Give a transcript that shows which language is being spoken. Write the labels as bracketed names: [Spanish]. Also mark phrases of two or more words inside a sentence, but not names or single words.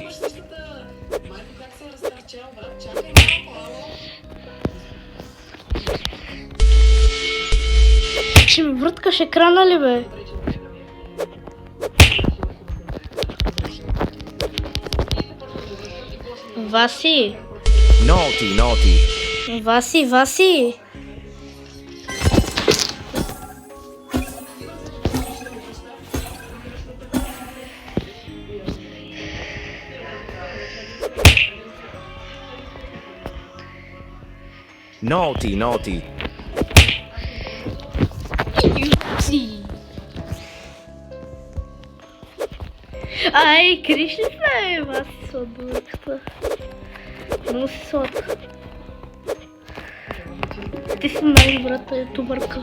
[Bulgarian] майко как се разтърчал, брат, чакай малко, ало. Ще ми върткаш екрана ли, бе? Васи, [English] Naughty, naughty. [Bulgarian] Васи. [English] Naughty, naughty. [Bulgarian] Ай, криш ли сме, Васи, сладурката? Много си сладка. Ти си най-добрата ютубърка.